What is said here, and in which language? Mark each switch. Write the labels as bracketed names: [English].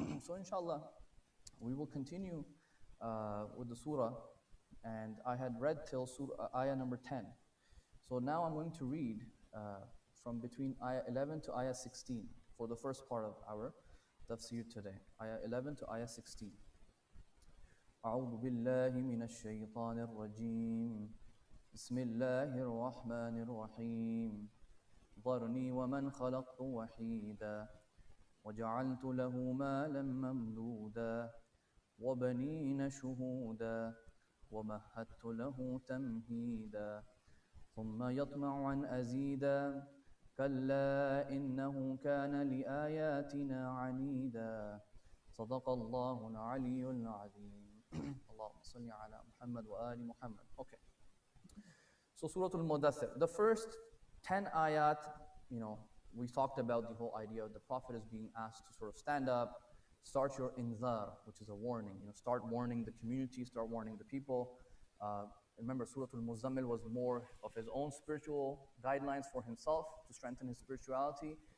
[English] So inshallah, we will continue with the surah, and I had read till surah, ayah number 10. So now I'm going to read from between ayah 11 to ayah 16 for the first part of our Tafsir today, ayah 11 to ayah 16. [Arabic] أعوذ بالله من الشيطان الرجيم بسم الله الرحمن الرحيم ذرني ومن خلقت وحيدا وجعلت له مالا ممدودا وبنين شهودا ومهدت له تمهيدا ثم يطمع أن أزيدا كلا إنه كان لآياتنا عنيدا صدق الله العلي العظيم اللهم صل على محمد وآل محمد. [English] Okay. So Surah al-Muddaththir, the first 10 ayat, we talked about the whole idea of the Prophet is being asked to sort of stand up, start your inzar, which is a warning. Start warning the community, start warning the people. Remember, Surah al-Muzammil was more of his own spiritual guidelines for himself to strengthen his spirituality.